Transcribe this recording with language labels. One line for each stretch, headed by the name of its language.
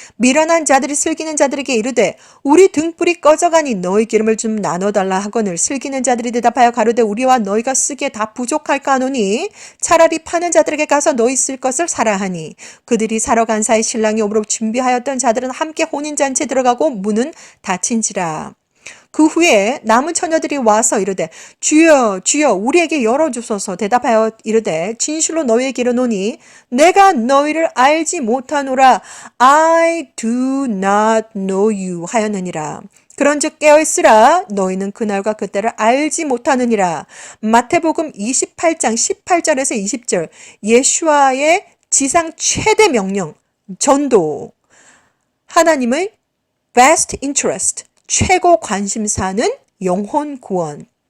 Korean: 미련한 자들이 슬기는 자들에게 이르되 우리 등불이 꺼져가니 너희 기름을 좀 나눠달라 하거늘 슬기는 자들이 대답하여 가로되 우리와 너희가 쓰기에 다 부족할까 하노니 차라리 파는 자들에게 가서 너희 쓸 것을 사라 하니 그들이 사러 간 사이 신랑이 오므로 준비하였던 자들은 함께 혼인잔치에 들어가고 문은 닫힌지라. 그 후에 남은 처녀들이 와서 이르되 주여 주여 우리에게 열어주소서. 대답하여 이르되 진실로 너희에게 이르노니 내가 너희를 알지 못하노라.
English: I do not know you
Korean: 하였느니라. 그런즉 깨어있으라. 너희는 그날과 그때를 알지 못하느니라. 마태복음 28장 18절에서 20절 예수와의 지상 최대 명령 전도. 하나님의 best interest 최고 관심사는 영혼 구원.